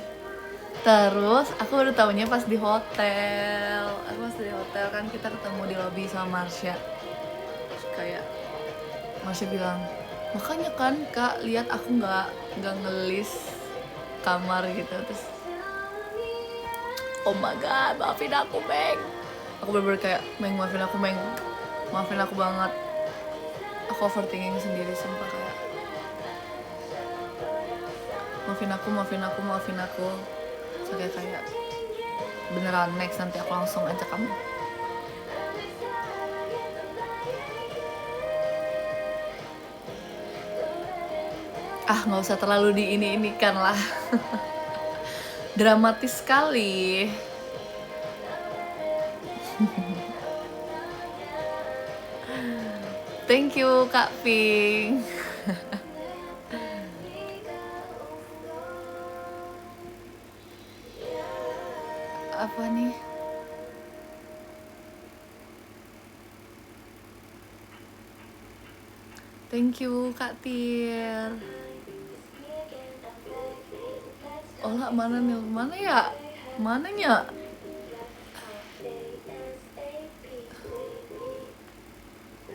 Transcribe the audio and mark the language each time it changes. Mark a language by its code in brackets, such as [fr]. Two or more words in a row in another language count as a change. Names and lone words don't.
[id] Terus aku baru tahunya pas di hotel. Kan kita ketemu di lobby sama Marsha. Terus kayak Marsha bilang, makanya kan Kak lihat aku nggak ngelis kamar gitu. [en] Terus oh my god, [id] maafin aku Meng. Aku bener-bener kayak Meng, maafin aku Meng, maafin aku banget. Aku overthinking sendiri sumpah, kayak maafin aku. So kayak beneran next nanti aku langsung ajak kamu. Nggak usah terlalu diini-inikan lah. Dramatis sekali. [en] Thank you [id] Kak Pink. Apa nih? [en] Thank you [id] Kak Tir. Olah mana nih? Mana ya? Mananya?